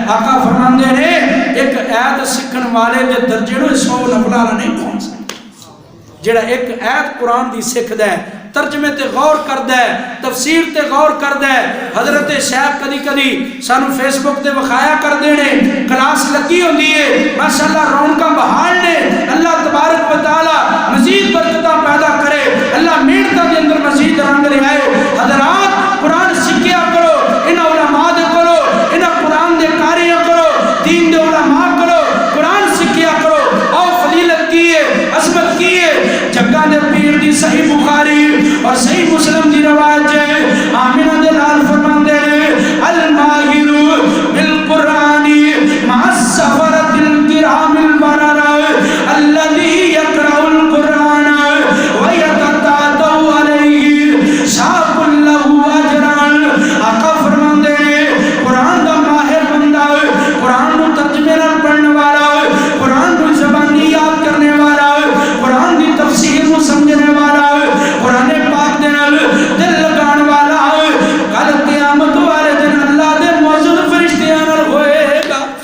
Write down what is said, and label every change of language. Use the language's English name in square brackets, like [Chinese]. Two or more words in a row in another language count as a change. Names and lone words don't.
[Punjabi] آقا فرماندے نے ایک آیت سکھن والے دے درجے نوں 100 نفل والا نہیں پہنچ سکدا. جیڑا ایک آیت قرآن دی سکھدا ہے، ترجمے تے غور کردا ہے، تفسیر تے غور کردا ہے. حضرت شیخ کدی کدی سانوں فیس بک تے وکھایا کردے نے، کلاس لگی ہوندی ہے ماشاءاللہ، رونقاں بحال نے. اللہ تبارک و تعالیٰ مزید برکتاں پیدا کرے، اللہ محنتاں دے اندر مزید رنگ لے آئے. حضرات قرآن سکھیا کرو، انہاں علما دے کرو، انہاں قرآن دے قاریاں کرو، دین دے علما کرو، قرآن سکھیا کرو. اور فضیلت کی ہے، عظمت کی ہے۔ جگ دے پیر دی صحیح بخاری اور صحیح مسلم دی روایت ہے، آمنہ دے لال فرماندے نے [Arabic] الماهر بالقرآن مع السفرة الكرام البررة الذي يقرأ القرآن ويتتعتع عليه شاق له أجران. [Punjabi] آقا فرماندے نے قرآن دا ماہر بندہ، قرآن نوں ترجمے نال پڑھنے والا، قرآن نوں زبانی یاد کرنے والا، قرآن دی تفسیر نوں سمجھنے والا، قرآن پاک دے نال دل لاون والا کل قیامت والے دن اللہ دے موجود فرشتیاں نال ہووے گا.